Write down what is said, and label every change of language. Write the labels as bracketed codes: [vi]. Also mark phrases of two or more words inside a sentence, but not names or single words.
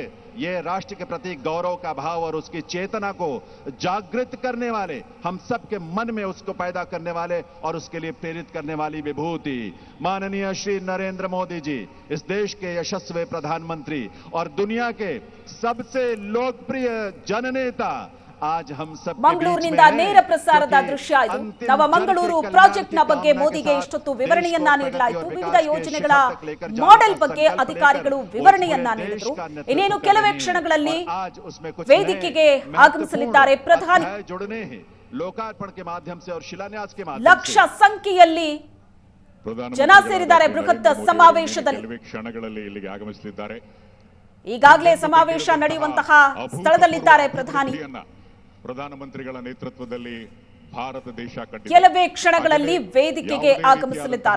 [hi] ये राष्ट्र के प्रति गौरव का भाव और उसकी चेतना को जागृत करने वाले, हम सबके मन में उसको पैदा करने वाले और उसके लिए प्रेरित करने वाली विभूति माननीय श्री नरेंद्र मोदी जी, इस देश के यशस्वी प्रधानमंत्री और दुनिया के सबसे लोकप्रिय जननेता, आज हम सब [kn] ಮಂಗಳೂರಿನಿಂದ ನೇರ ಪ್ರಸಾರದ ದೃಶ್ಯ ಇದು। ನವ ಮಂಗಳೂರು ಪ್ರಾಜೆಕ್ಟ್ನ ಬಗ್ಗೆ ಮೋದಿಗೆ ಇಷ್ಟೊತ್ತು ವಿವರಣೆಯನ್ನ ನೀಡಲಾಯಿತು। ವಿವಿಧ ಯೋಜನೆಗಳ ಮಾಡೆಲ್ ಬಗ್ಗೆ ಅಧಿಕಾರಿಗಳು ವಿವರಣೆಯನ್ನ ನೀಡಿದರು। ಇನ್ನೇನು ಕೆಲವೇ ಕ್ಷಣಗಳಲ್ಲಿ ವೇದಿಕೆಗೆ ಆಗಮಿಸಲಿದ್ದಾರೆ ಪ್ರಧಾನಿ। [hi] ಲೋಕಾರ್ಪಣೆ के माध्यम से और शिलान्यास के माध्यम [kn] ಲಕ್ಷ ಸಂಖ್ಯೆಯಲ್ಲಿ ಜನ ಸೇರಿದ್ದಾರೆ ಬೃಹತ್ ಸಮಾವೇಶದಲ್ಲಿ। ಕ್ಷಣಗಳಲ್ಲಿ ಇಲ್ಲಿಗೆ ಆಗಮಿಸಲಿದ್ದಾರೆ। ಈಗಾಗಲೇ ಸಮಾವೇಶ ನಡೆಯುವಂತಹ ಸ್ಥಳದಲ್ಲಿದ್ದಾರೆ ಪ್ರಧಾನಿ। ಪ್ರಧಾನಮಂತ್ರಿಗಳ ನೇತೃತ್ವದಲ್ಲಿ ಭಾರತ ದೇಶ ಕೆಲವೇ ಕ್ಷಣಗಳಲ್ಲಿ ವೇದಿಕೆಗೆ ಆಗಮಿಸಲಿದ್ದಾರೆ।